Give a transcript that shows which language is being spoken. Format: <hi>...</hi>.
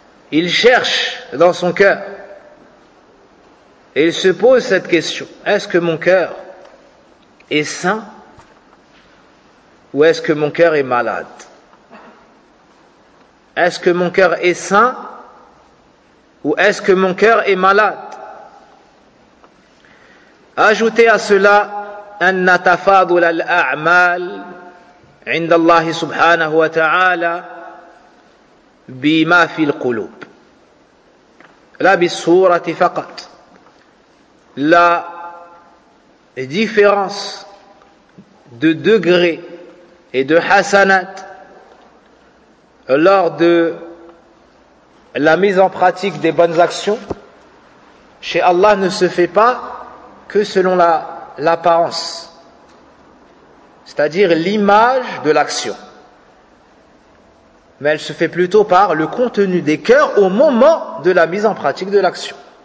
<fr>Il cherche dans son cœur. Et il se pose cette question: est-ce que mon cœur est sain ou est-ce que mon cœur est malade? Est-ce que mon cœur est sain ou est-ce que mon cœur est malade? Ajoutez à cela</fr> <ar>أن تفاضل الأعمال عند الله سبحانه وتعالى بما في القلوب لا بالصورة فقط.</ar> <fr>La différence de degré et de hasanat lors de la mise en pratique des bonnes actions chez Allah ne se fait pas que selon l'apparence, c'est-à-dire l'image de l'action, mais elle se fait plutôt par le contenu des cœurs au moment de la mise en pratique de l'action.</fr>